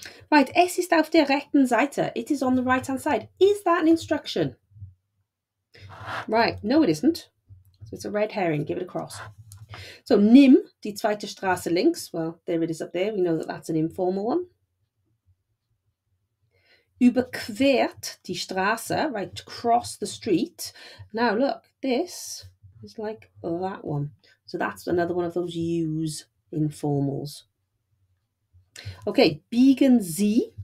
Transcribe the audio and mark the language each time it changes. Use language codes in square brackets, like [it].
[de] Right, es ist auf der rechten Seite. [en] It is on the right-hand side. Is that an instruction? Right, no it isn't. So it's a red herring, give it a cross. [de] So nimm, die zweite Straße links. [en] Well, there it is up there. We know that that's an informal one. [de] Überquert die Straße, [en] right, to cross the street. Now look, this is like that one. So that's another one of those use informals. Okay, [de] biegen Sie.